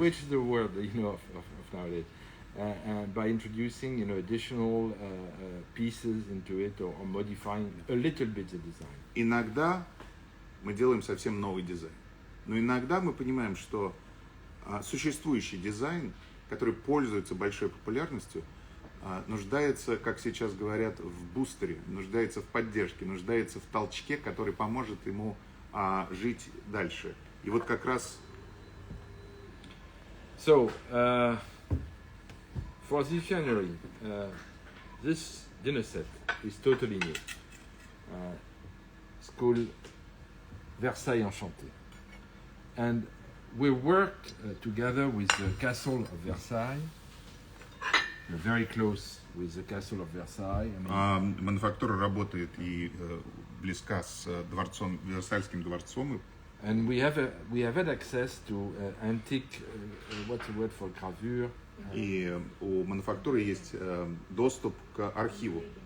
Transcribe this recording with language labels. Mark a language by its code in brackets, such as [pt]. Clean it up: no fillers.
[en] Which is the word of nowadays. By introducing additional pieces into it or modifying a little bit the design. [ru] Иногда мы делаем совсем новый дизайн, но иногда мы понимаем, что существующий дизайн, который пользуется большой популярностью, нуждается, как сейчас говорят, в бустере, нуждается в поддержке, нуждается в толчке, который поможет ему жить дальше. И вот как раз... [en] So, for this January, this dinner set is totally new. It's called Versailles Enchanté. And we worked together with the Castle of Versailles. We're very close with the Castle of Versailles. [ru] Мануфактура работает и близка с дворцом, Версальским дворцом. [en] And we have had access to antique, what's the word for gravure? [ru] И у мануфактуры есть доступ к архиву.